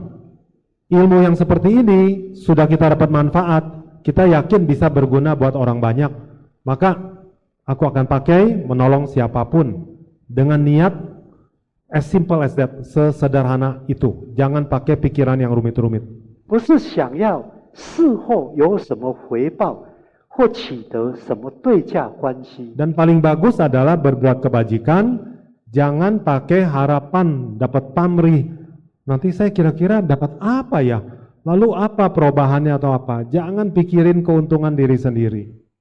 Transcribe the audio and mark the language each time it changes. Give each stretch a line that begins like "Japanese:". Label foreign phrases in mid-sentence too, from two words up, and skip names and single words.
Indonesian: Ilmu yang seperti ini sudah kita dapat manfaat, kita yakin bisa berguna buat orang banyak. Maka aku akan pakai menolong siapapun dengan niat
English: as simple as that,
Indonesian: sesederhana itu. Jangan pakai pikiran yang rumit-rumit.
Chinese: 不是想要事后有什么回报，或取得什么对价关系。
Indonesian: Dan paling bagus adalah berbuat kebajikan, jangan pakai harapan dapat pamrih. Nanti saya kira-kira dapat apa ya? Lalu apa perubahannya atau apa? Jangan pikirin keuntungan diri sendiri.